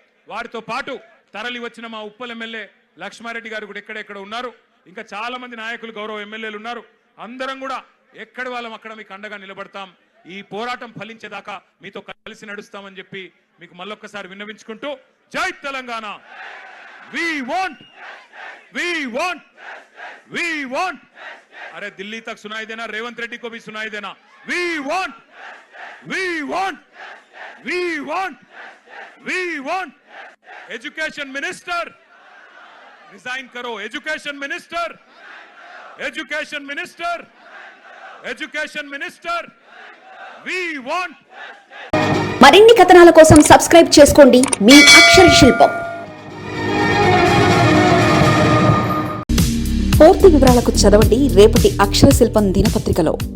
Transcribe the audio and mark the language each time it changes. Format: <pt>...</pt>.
<te>వారితో పాటు తరలి వచ్చిన మా ఉప్పల్ ఎమ్మెల్యే లక్ష్మారెడ్డి గారు కూడా ఎక్కడెక్కడ ఉన్నారు. ఇంకా చాలా మంది నాయకులు గౌరవ ఎమ్మెల్యేలు ఉన్నారు. అందరం కూడా ఎక్కడి వాళ్ళం అక్కడ మీకు అండగా నిలబడతాం. ఈ పోరాటం ఫలించేదాకా మీతో కలిసి నడుస్తామని చెప్పి మీకు మళ్ళొక్కసారి విన్నవించుకుంటూ, జై తెలంగాణ.</te> <en>we want</en> <hi>अरे दिल्ली तक सुनाई देना, रेवंत रेड्डी को भी सुनाई देना.</hi> <en>we want education minister</en> <hi>resign करो.</hi> <en>Education minister we want.</en> <te>మరిన్ని కథనాల కోసం సబ్స్క్రైబ్ చేసుకోండి మీ అక్షర శిల్పం. పూర్తి వివరాలకు చదవండి రేపటి అక్షర శిల్పం దినపత్రికలో.</te>